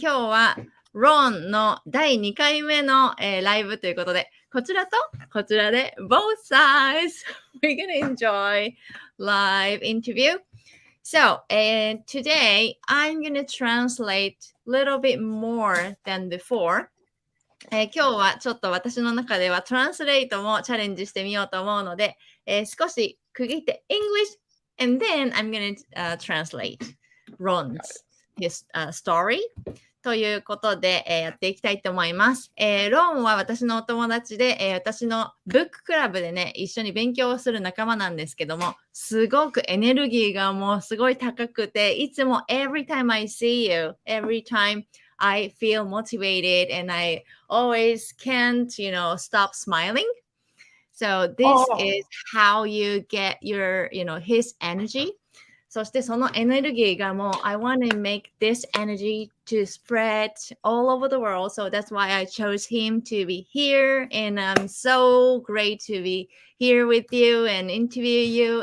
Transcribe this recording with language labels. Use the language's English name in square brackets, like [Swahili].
[Japanese] 今日は RON の第2回目の、ライブということで、こちらとこちらで [English] both sides we're gonna enjoy live interview. So today I'm gonna translate a little bit more than before. [Japanese] 今日はちょっと私の中ではトランスレートもチャレンジしてみようと思うので、少し区切って [English] English and then I'm gonna translate Ron's his story [Japanese] ということで、やっていきたいと思います。ロンは私のお友達で、私のブッククラブでね、一緒に勉強をする仲間なんですけども、すごくエネルギーがもうすごい高くて、いつも [English] every time I see you, every time I feel motivated and I always can't, stop smiling. So this is how you get your, his energy. [Japanese] そしてそのエネルギーがもう [English] I want to make this energy to spread all over the world. So that's why I chose him to be here. And I'm so great to be here with you and interview you.